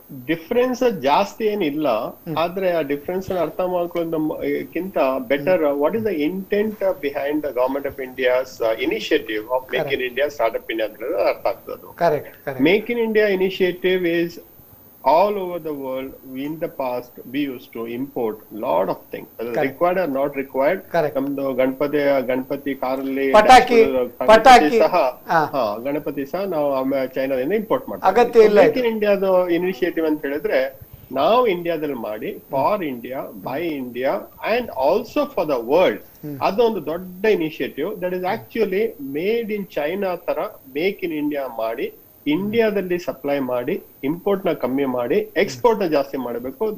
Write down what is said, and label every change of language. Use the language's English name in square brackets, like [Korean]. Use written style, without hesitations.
[Kannada] Difference ಜಾಸ್ತಿ ಏನಿಲ್ಲ, ಆದ್ರೆ ಆ ಡಿಫ್ರೆನ್ಸ್ ಅರ್ಥ ಮಾಡ್ಕೊಳ್ಳೋದಕ್ಕಿಂತ better [English] what is the intent behind the government of India's initiative of make in India startup India [Kannada] ಅಂತ ಅರ್ಥ ಆಗ್ತದೆ. [English] Make in India initiative is all over the world, in the past, we used to import lot of things, whether Correct. required or not required. Correct. [Kannada] ನಮ್ದು ಗಣಪತಿ ಕಾರಲ್ಲಿ ಪಟಾಕಿ ಸಹ ಹಾ. ಗಣಪತಿ ಸಹ ನಾವು ಚೈನಾದಿಂದ ಇಂಪೋರ್ಟ್ ಮಾಡ್ತೀವಿ. ಅಗತ್ಯ ಇಲ್ಲ ಮೇಕ್ ಇನ್ ಇಂಡಿಯಾದ ಇನಿಷಿಯೇಟಿವ್ ಅಂತ ಹೇಳಿದ್ರೆ ನಾವು ಇಂಡಿಯಾದಲ್ಲಿ ಮಾಡಿ [English] For India, by India and also for the world. [Kannada] ಅದೊಂದು ದೊಡ್ಡ initiative [English] that is actually made in China [Kannada] ತರ ಮೇಕ್ ಇನ್ ಇಂಡಿಯಾ ಮಾಡಿ ಇಂಡಿಯಾದಲ್ಲಿ ಸಪ್ಲೈ ಮಾಡಿ ಇಂಪೋರ್ಟ್ ನ ಕಮ್ಮಿ ಮಾಡಿ ಎಕ್ಸ್ಪೋರ್ಟ್ ನ ಜಾಸ್ತಿ ಮಾಡಬೇಕು.